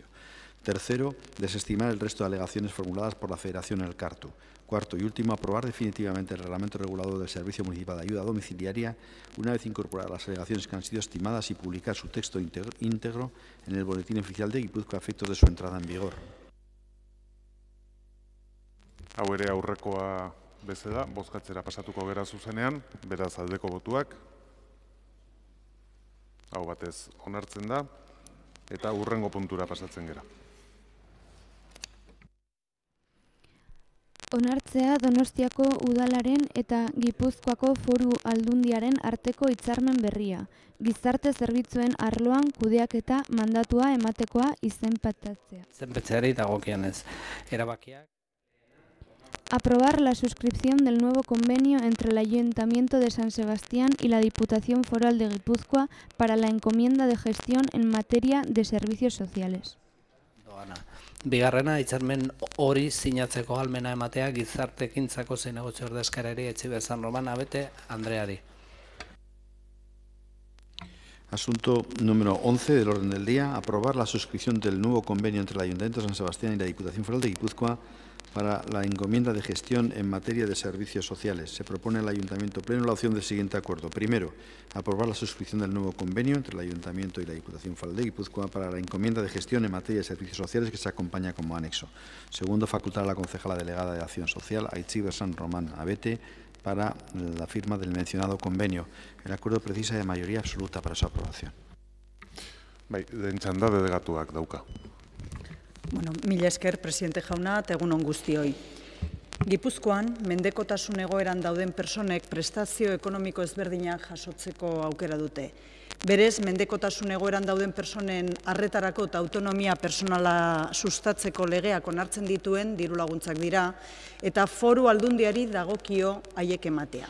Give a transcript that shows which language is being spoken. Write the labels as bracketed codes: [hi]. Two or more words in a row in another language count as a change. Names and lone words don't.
[es] Tercero, desestimar el resto de alegaciones formuladas por la Federación Elkartu. Cuarto y último, aprobar definitivamente el reglamento regulador del Servicio Municipal de Ayuda Domiciliaria, una vez incorporadas las alegaciones que han sido estimadas y publicar su texto íntegro en el Boletín Oficial de Gipuzkoa a efectos de su entrada en vigor. [eu] Hau ere aurrekoa bezala, bozkatzera pasatuko gera zuzenean, beraz aldeko botuak, hau batez onartzen da, eta hurrengo puntura pasatzen gera. Onartzea Donostiako udalaren eta Gipuzkoako Foru Aldundiaren arteko hitzarmen berria. Gizarte zerbitzuen arloan kudeaketa mandatua ematekoa izenpetatzea. Izenpetzeari dagokionez erabakiak. [es] Aprobar la suscripción del nuevo convenio entre el Ayuntamiento de San Sebastián y la Diputación Foral de Guipúzcoa para la encomienda de gestión en materia de servicios sociales. [eu] Bigarrena, hitzarmen hori sinatzeko ahalmena ematea gizartekintzako zein negozio ordezkariari Etxeber San Roman Abete Andreari. [es] Asunto número 11 del orden del día, aprobar la suscripción del nuevo convenio entre el Ayuntamiento de San Sebastián y la Diputación Foral de Guipúzcoa para la encomienda de gestión en materia de servicios sociales. Se propone al Ayuntamiento Pleno la opción del siguiente acuerdo. Primero, aprobar la suscripción del nuevo convenio entre el Ayuntamiento y la Diputación Foral de Guipúzcoa para la encomienda de gestión en materia de servicios sociales que se acompaña como anexo. Segundo, facultar a la concejala delegada de Acción Social, Aitziber San Román Abete, para la firma del mencionado convenio. El acuerdo precisa de mayoría absoluta para su aprobación. [eu] Den txanda delegatuak dauka. Bueno, mila esker, presidente jauna, eta egun on guztioi. Gipuzkoan, mendekotasun egoeran dauden personek prestazio ekonomiko ezberdinak jasotzeko aukera dute. Berez, mendekotasun egoeran dauden personen arretarako eta autonomia personala sustatzeko legeak onartzen dituen dirulaguntzak dira, eta Foru Aldundiari dagokio haiek ematea.